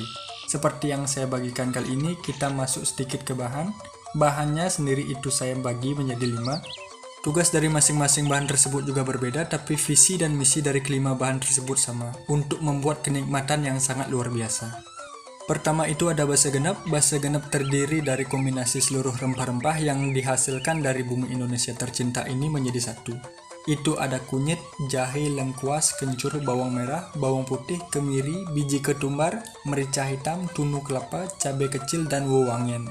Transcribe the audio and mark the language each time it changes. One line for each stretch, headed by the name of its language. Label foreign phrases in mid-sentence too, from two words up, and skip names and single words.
Indonesian: Seperti yang saya bagikan kali ini, kita masuk sedikit ke bahan. Bahannya sendiri itu saya bagi menjadi 5. Tugas dari masing-masing bahan tersebut juga berbeda, tapi visi dan misi dari kelima bahan tersebut sama, untuk membuat kenikmatan yang sangat luar biasa. Pertama itu ada basa genep. Basa genep terdiri dari kombinasi seluruh rempah-rempah yang dihasilkan dari bumi Indonesia tercinta ini menjadi satu. Itu ada kunyit, jahe, lengkuas, kencur, bawang merah, bawang putih, kemiri, biji ketumbar, merica hitam, tunu kelapa, cabai kecil, dan wewangen.